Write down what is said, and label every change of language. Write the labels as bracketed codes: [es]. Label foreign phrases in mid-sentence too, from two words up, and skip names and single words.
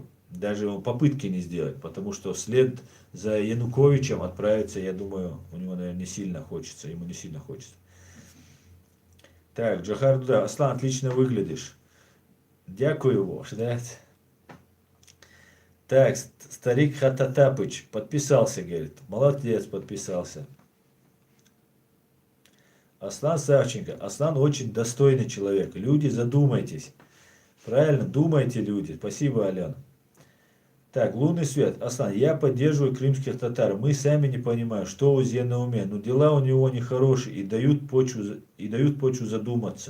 [ru] Даже он попытки не сделает, потому что вслед за Януковичем отправиться, я думаю, у него, наверное, не сильно хочется, ему не сильно хочется. Так, Джохар Дуда, Аслан, отлично выглядишь. Дякую, Вож, да? Так, старик Хататапыч подписался, говорит. Молодец, подписался. Аслан Савченко. Аслан очень достойный человек. Люди, задумайтесь. Правильно, думайте, люди. Спасибо, Алена. Так, лунный свет. Аслан, я поддерживаю крымских татар. Мы сами не понимаем, что у Зе на уме. Но дела у него нехорошие и дают почву задуматься.